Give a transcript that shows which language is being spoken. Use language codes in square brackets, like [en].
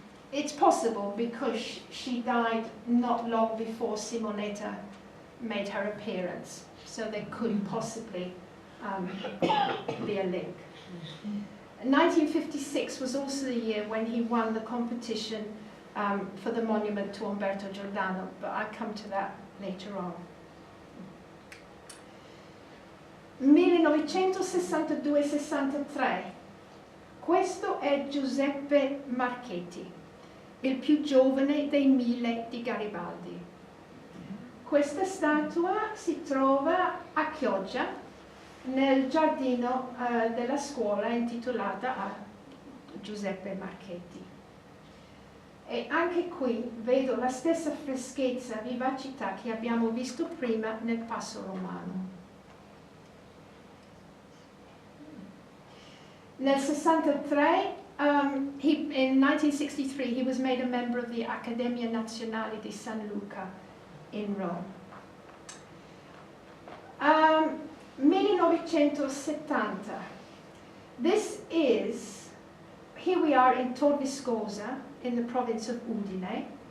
[en] It's possible because she died not long before Simonetta made her appearance, so there could possibly be a link. 1956 was also the year when he won the competition for the monument to Umberto Giordano, but I'll come to that later on. [it] 1962-63. Questo è Giuseppe Marchetti. il più giovane dei 1000 di Garibaldi. Questa statua si trova a Chioggia, nel giardino della scuola intitolata a Giuseppe Marchetti. E anche qui vedo la stessa freschezza, vivacità che abbiamo visto prima nel Passo Romano. Nel 63, [en] in 1963, he was made a member of the Accademia Nazionale di San Luca in Rome. 1970. This is, here we are in Tor Viscosa, in the province of Udine.